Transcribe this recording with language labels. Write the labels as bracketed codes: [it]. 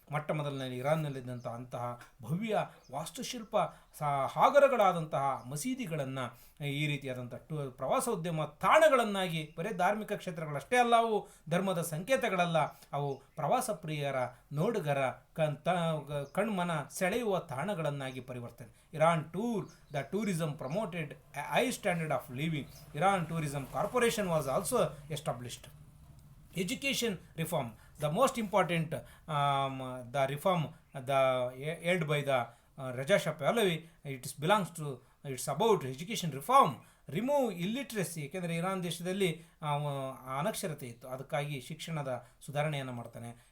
[kn] ಮೊಟ್ಟ ಮೊದಲನೇ ಇರಾನ್ನಲ್ಲಿದ್ದಂಥ ಅಂತಹ ಭವ್ಯ ವಾಸ್ತುಶಿಲ್ಪ ಸಾಗರಗಳಾದಂತಹ ಮಸೀದಿಗಳನ್ನು ಈ ರೀತಿಯಾದಂಥ ಪ್ರವಾಸೋದ್ಯಮ ತಾಣಗಳನ್ನಾಗಿ, ಬರೀ ಧಾರ್ಮಿಕ ಕ್ಷೇತ್ರಗಳಷ್ಟೇ ಅಲ್ಲ, ಅವು ಧರ್ಮದ ಸಂಕೇತಗಳಲ್ಲ, ಅವು ಪ್ರವಾಸ ಪ್ರಿಯರ ನೋಡುಗರ ಕಣ್ಮನ ಸೆಳೆಯುವ ತಾಣಗಳನ್ನಾಗಿ ಪರಿವರ್ತನೆ. [en] Iran the tourism promoted high standard of living. Iran tourism corporation was also established. Education reform, the most important the reform held by the Rijā Shah Pahlavi, it's about education reform. Remove illiteracy, [kn] ಏಕೆಂದರೆ Iran ದೇಶದಲ್ಲಿ ಅನಕ್ಷರತೆ ಇತ್ತು, ಅದಕ್ಕಾಗಿ ಶಿಕ್ಷಣದ ಸುಧಾರಣೆಯನ್ನು ಮಾಡ್ತಾನೆ.